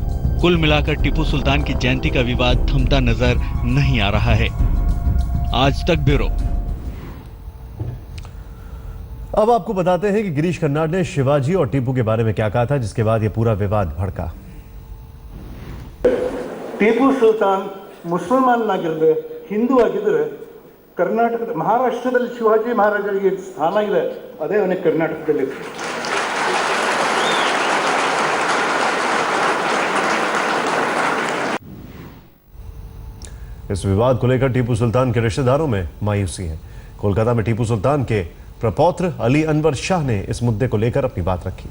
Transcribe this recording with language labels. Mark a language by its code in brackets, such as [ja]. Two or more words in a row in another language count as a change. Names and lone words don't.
[hi] कुल मिलाकर टीपू सुल्तान की जयंती का विवाद थमता नजर नहीं आ रहा है। आज तक ब्यूरो। अब आपको बताते हैं कि गिरीश कर्नाड ने शिवाजी और टीपू के बारे में क्या कहा था, जिसके बाद यह पूरा विवाद भड़का। [kn] टीपू सुल्तान ಮುಸಲ್ಮಾನನಾಗಿರದೆ ಹಿಂದೂ ಆಗಿದ್ರೆ ಕರ್ನಾಟಕದ ಮಹಾರಾಷ್ಟ್ರದಲ್ಲಿ ಶಿವಾಜಿ ಮಹಾರಾಜರಿಗೆ ಸ್ಥಾನ ಇದೆ, ಅದೇ ಅವನಿಗೆ ಕರ್ನಾಟಕದಲ್ಲಿ। [hi] इस विवाद को लेकर टीपू सुल्तान के रिश्तेदारों में मायूसी है। कोलकाता में टीपू सुल्तान के प्रपौत्र अली अनवर शाह ने इस मुद्दे को लेकर अपनी बात रखी।